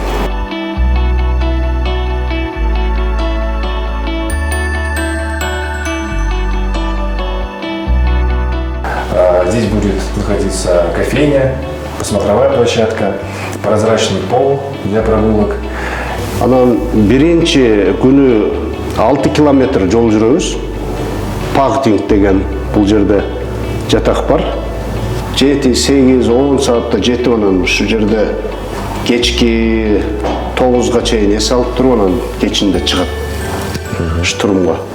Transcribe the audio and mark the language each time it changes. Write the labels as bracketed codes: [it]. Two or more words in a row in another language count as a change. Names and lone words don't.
[ru] Здесь будет находиться кофейня, смотровая площадка, прозрачный пол для прогулок. [ky] Анан биринчи күнү 6 километр жол жүрөбүз. Пактинг деген бул жерде жатак бар. 7-8-10 саатта жетип анан ушул жерде кечки 9га чейин эс алып туруп анан кечинде чыгат штурмга.